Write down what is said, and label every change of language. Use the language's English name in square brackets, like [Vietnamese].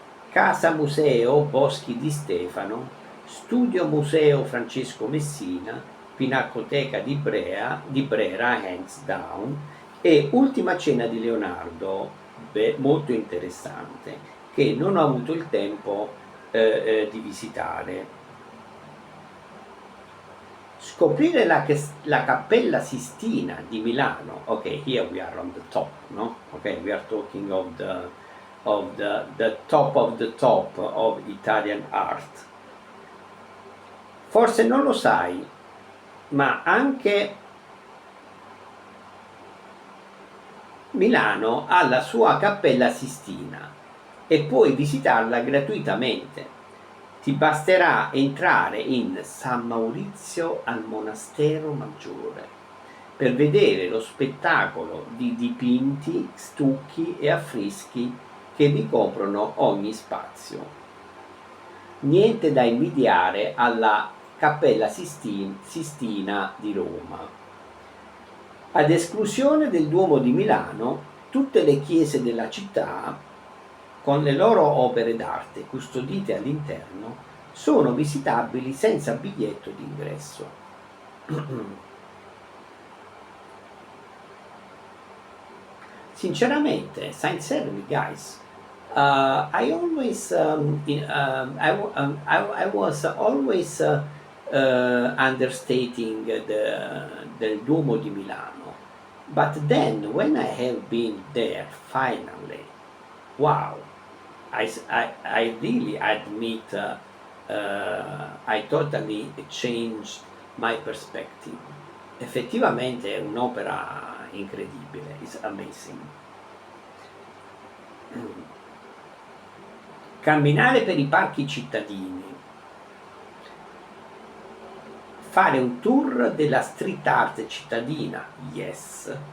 [Italian] Casa Museo Boschi di Stefano, Studio Museo Francesco Messina, Pinacoteca di Brera, [English] hands down, [Italian] e Ultima Cena di Leonardo, molto interessante, che non ho avuto il tempo di visitare. Scoprire la Cappella Sistina di Milano. [English] Ok, here we are on the top, no? Ok, we are talking of the top of Italian art. [Italian] Forse non lo sai, ma anche Milano ha la sua Cappella Sistina e puoi visitarla gratuitamente. Ti basterà entrare in San Maurizio al Monastero Maggiore per vedere lo spettacolo di dipinti, stucchi e affreschi che ricoprono ogni spazio. Niente da invidiare alla Cappella Sistina di Roma. Ad esclusione del Duomo di Milano, tutte le chiese della città, con le loro opere d'arte custodite all'interno, sono visitabili senza biglietto d'ingresso. [English] Sinceramente, sincerely, guys, I was always understating del Duomo di Milano. But then, when I have been there, finally, wow, I really admit I totally changed my perspective. [Italian] Effettivamente è un'opera incredibile, [English] it's amazing. [Italian] Camminare per i parchi cittadini, fare un tour della street art cittadina, yes.